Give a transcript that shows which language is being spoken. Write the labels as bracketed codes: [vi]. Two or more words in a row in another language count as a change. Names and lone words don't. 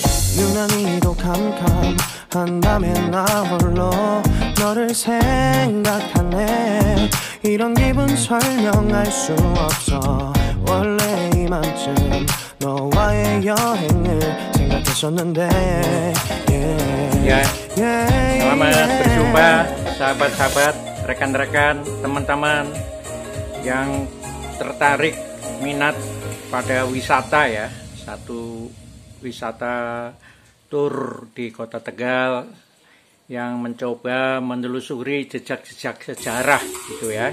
[ko] 유난히도 캄캄한다면 나 홀로 너를 생각하네. 이런 기분 설명할 수 없어. 원래 이맘쯤 너와의 여행을 생각했었는데. [id] Ya, selamat berjumpa sahabat-sahabat, rekan-rekan, teman-teman yang tertarik minat pada wisata ya. Satu wisata tur di Kota Tegal yang mencoba menelusuri jejak-jejak sejarah gitu ya.